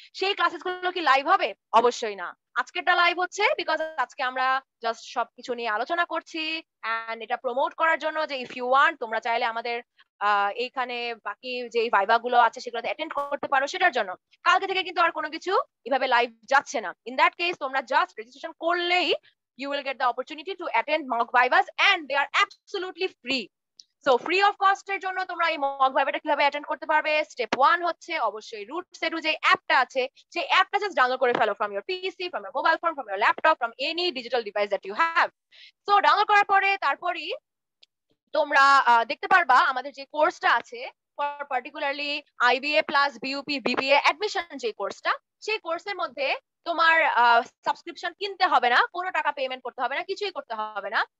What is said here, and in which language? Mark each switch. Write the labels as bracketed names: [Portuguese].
[Bangla] সেই ক্লাসেস গুলো কি লাইভ হবে? অবশ্যই না। আজকেরটা লাইভ হচ্ছে বিকজ আজকে আমরা জাস্ট সবকিছু নিয়ে আলোচনা করছি, এন্ড এটা প্রমোট করার জন্য যে [English] if you want [Bangla] তোমরা চাইলে আমাদের এইখানে বাকি যে ভাইবা গুলো আছে সেগুলোতে অ্যাটেন্ড করতে পারো, সেটার জন্য। কালকে থেকে কিন্তু আর কোনো কিছু এভাবে লাইভ যাচ্ছে না। ইন দ্যাট কেস তোমরা জাস্ট রেজিস্ট্রেশন করলেই [English] you will get the opportunity to attend mock vivas and they are absolutely free. So free of cost [Bangla] এর জন্য তোমরা এই mock viva-টা কিভাবে অ্যাটেন্ড করতে পারবে? স্টেপ 1 হচ্ছে অবশ্যই রুটস এডু যে অ্যাপটা আছে সেই অ্যাপটা জাস্ট ডাউনলোড করে ফেলো [English] from your PC, from your mobile phone, from your laptop, from any digital device that you have. [Bangla] So download করার পরে তারপরই তোমরা দেখতে পারবা আমাদের যে কোর্সটা আছে, particularly IBA plus BUP BBA admission যে কোর্সটা, সেই কোর্সের মধ্যে তোমার সাবস্ক্রিপশন কিনতে হবে না, কোনো টাকা পেমেন্ট করতে হবে না, কিছুই করতে হবে না।